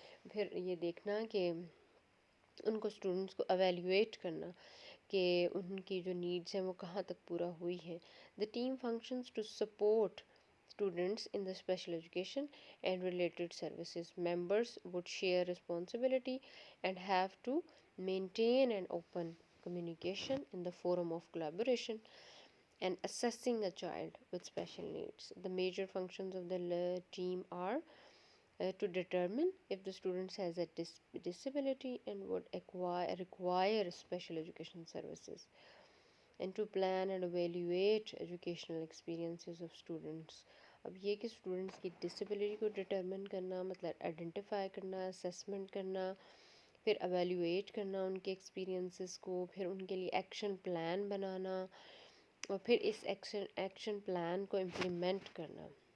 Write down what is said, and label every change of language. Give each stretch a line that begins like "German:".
Urdu: پھر یہ دیکھنا کہ ان کو اسٹوڈنٹس کو ایویلیویٹ کرنا کہ ان کی جو نیڈس ہیں وہ کہاں تک پورا ہوئی ہیں.
English: The team functions to support students in the special education and related services. Members would share responsibility and have to maintain an open communication in the forum of collaboration and assessing a child with special needs. The major functions of the team are to determine if the student has a disability and would require special education services, and to plan and evaluate educational experiences of students.
Urdu: اب یہ کہ students کی disability کو determine کرنا مطلب identify کرنا، assessment کرنا، پھر ایویلیویٹ کرنا ان کے ایکسپیرینسز کو، پھر ان کے لیے ایکشن پلان بنانا اور پھر اس ایکشن پلان کو امپلیمنٹ کرنا.